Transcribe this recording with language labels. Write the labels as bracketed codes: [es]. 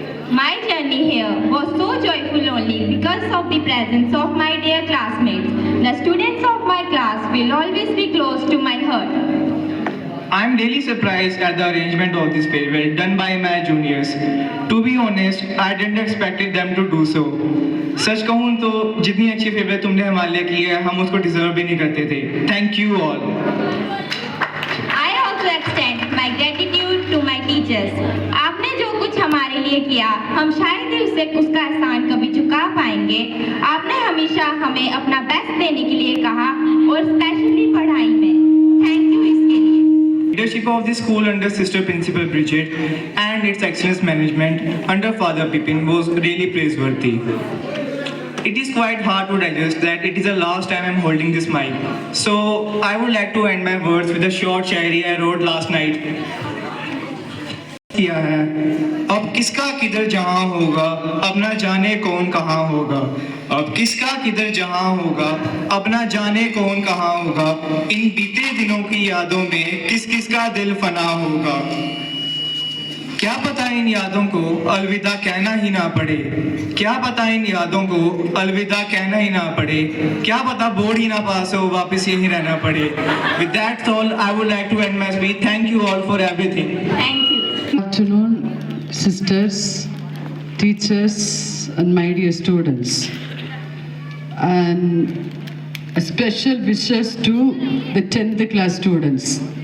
[en] My journey here was so joyful only because of the presence of my dear classmates. The students of my class will always be close to my heart. I am really surprised at the arrangement of this farewell done by my juniors. To be honest, I didn't expect them to do so. [hi] सच कहूँ तो जितनी अच्छी favourite तुमने हमारे लिए की है हम उसको डिजर्व भी नहीं करते थे. [en] Thank you all. I also extend my gratitude to my teachers. [hi] आपने जो कुछ हमारे लिए किया, हम शायद ही उसका एहसान कभी चुका पाएंगे. आपने हमेशा हमें अपना बेस्ट देने के लिए कहा और स्पेशली पढ़ाई में. [en] Thank you [hi] इसके लिए. [en] Leadership of the school under Sister Principal Bridget and its excellence management under Father Pippin was really praiseworthy. It is quite hard to digest that it is the last time I am holding this mic. So I would like to end my words with a short shairi I wrote last night. [hi] किया है अब किसका किधर जहां होगा अब ना जाने कौन कहां होगा. अब किसका किधर जहां होगा अब ना जाने कौन कहां होगा. इन बीते दिनों की यादों में किस किस का दिल फना होगा. क्या पता इन यादों को अलविदा कहना ही ना पड़े. क्या पता इन यादों को अलविदा कहना ही ना पड़े. क्या पता बोर्ड ही ना पास हो वापस यहीं रहना पड़े. [en] With that all, I would like to end my speech. Thank you all for everything. Thank you. Good afternoon. sisters, teachers, and my dear students. And a special wishes to the 10th class students.